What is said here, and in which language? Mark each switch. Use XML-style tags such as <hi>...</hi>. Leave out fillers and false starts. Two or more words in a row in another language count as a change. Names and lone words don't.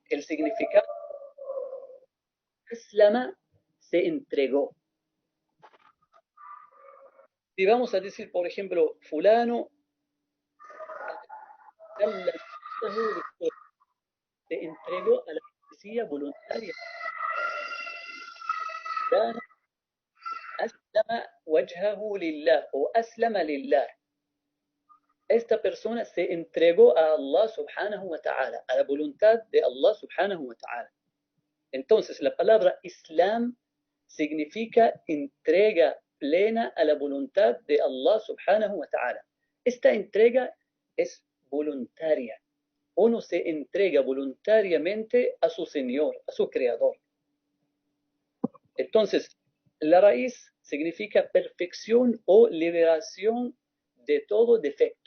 <es>El significado, Aslama, se entregó. Si vamos a decir, por ejemplo, fulano se entregó a la poesía voluntaria.</es> <ar>أسلم وجهه لله o أسلم لله.</ar> <es>Esta persona se entregó a</es> <ar>الله سبحانه وتعالى,</ar> <es>a la voluntad de</es> <ar>الله سبحانه وتعالى.</ar> <es>Entonces, la palabra Islam significa entrega plena a la voluntad de</es> <ar>الله سبحانه وتعالى.</ar> <es>Esta entrega es voluntaria. Uno se entrega voluntariamente a su Señor, a su Creador. Entonces, la raíz significa perfección o liberación de todo defecto.</es>